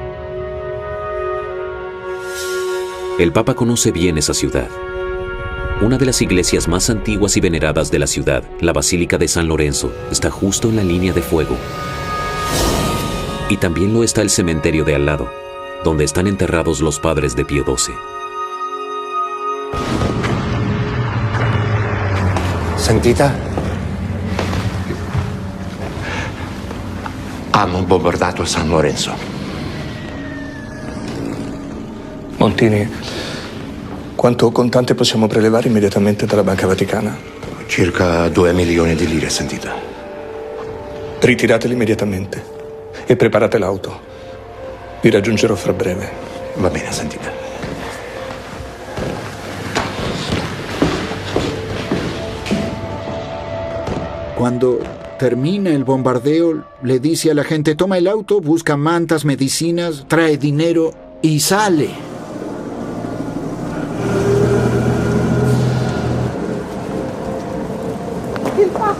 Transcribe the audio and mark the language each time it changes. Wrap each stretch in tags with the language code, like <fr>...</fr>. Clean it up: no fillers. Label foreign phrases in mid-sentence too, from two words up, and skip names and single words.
<es>El Papa conoce bien esa ciudad. Una de las iglesias más antiguas y veneradas de la ciudad, la Basílica de San Lorenzo, está justo en la línea de fuego. Y también lo está el cementerio de al lado, donde están enterrados los padres de Pío XII.</es> <it>Sentita? Hanno bombardato San Lorenzo. Montini, quanto contante possiamo prelevare immediatamente dalla Banca Vaticana? Circa 2 milioni di lire, sentita. Ritirateli immediatamente e preparate l'auto. Vi raggiungerò fra breve. Va bene, sentita.</it> <es>Cuando termina el bombardeo, le dice a la gente: toma el auto, busca mantas, medicinas, trae dinero y sale.</es> <it>Il Papa!</it>